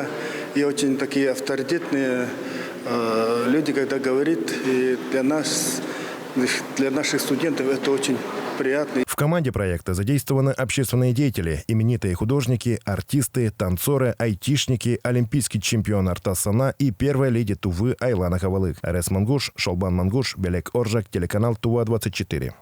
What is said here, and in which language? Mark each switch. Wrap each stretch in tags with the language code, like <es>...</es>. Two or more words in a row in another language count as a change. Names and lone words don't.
<ru>И очень такие авторитетные люди, когда говорят, и для наших студентов это очень приятно. В команде проекта задействованы общественные деятели, именитые художники, артисты, танцоры, айтишники, олимпийский чемпион Артас Сана и первая леди Тувы Айлана Хавалык. Арес Мангуш, Шолбан Мангуш, Белек Оржак, телеканал Тува-24.</ru>